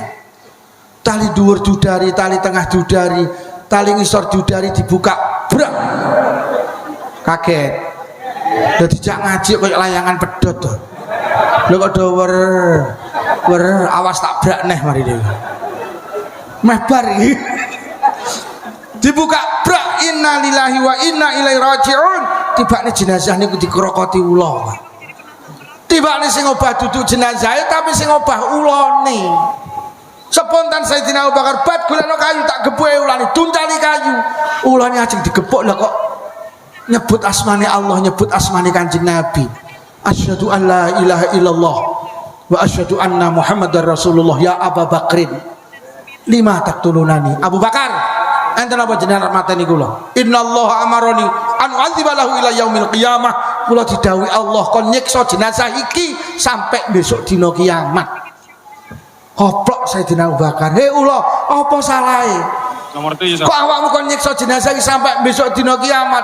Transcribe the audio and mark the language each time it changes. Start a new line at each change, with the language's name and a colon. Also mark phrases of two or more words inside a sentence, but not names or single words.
Javanese: Tali dhuwur dudari, tali tengah dudari, tali ngisor dudari dibuka. Brak. Kaget. Dadi jak ngaji koyo layangan pedhot to. Lho kok do wer awas tak brak neh mari dhewe. Meh bar iki. Dibuka brak
Arabic: إنا لله وإنا إليه راجعون.
Javanese: Tibane jenazah niku dikrokoti ula, Pak. Tibane sing obah duduk jenazah tapi sing obah ulane. Spontan Sayyidina Abu Bakar bat golekno kayu tak gebuke ulane, tuntali kayu. Ulane ajeng digepuk lah kok nyebut asmane Allah, nyebut asmane Kanjeng Nabi.
Arabic: أشهد أن لا إله إلا الله وأشهد أن محمدا رسول الله. يا أبا بكرٍ، لما تقتلونني.
Javanese: Abu Bakar, enten apa jenengan mateni kula?
Arabic: إن الله أمرني أن أعذب له إلى يوم القيامة.
Javanese: Kula didhawuhi Allah kon nyiksa jenazah iki sampai besok dina kiamat. Hoplok Sayyidina Abu Bakar. Hei ula, apa salahe? Kok awakmu kon nyiksa jenazah iki sampai besok dina kiamat?